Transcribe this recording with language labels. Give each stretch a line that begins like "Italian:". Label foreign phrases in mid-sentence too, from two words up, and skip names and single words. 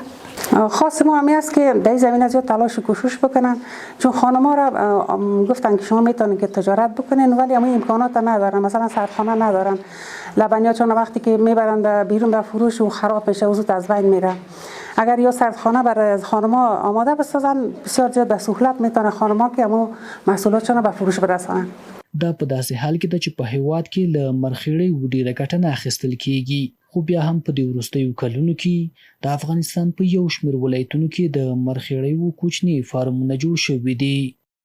Persian: خواست ما همی است که در زمینه زیاد تلاش و کوشش بکنن، چون خانم‌ها را گفتن که شما میتونید که تجارت بکنین ولی اما امکانات ندارن، مثلا سردخانه ندارن، لبنیات چون وقتی که میبرن بیرون به فروش و خراب میشه و زود از بین میره. اگر یا سردخانه برای خانم‌ها آماده بسازن بسیار زیاد به سهولت میتونه خانم‌ها که اما محصولاتشون به فروش برسونن.
Pashto: دا په داسې حال کې ده چې په هیواد کې له مرخیړیو ډیره ګټه نه اخیستل کیږي، خو بیا هم په دې وروستیو کلونو کې د افغانستان په یو شمېر ولایتونو کې د مرخیړیو کوچني فارمونه جوړ شوي دي.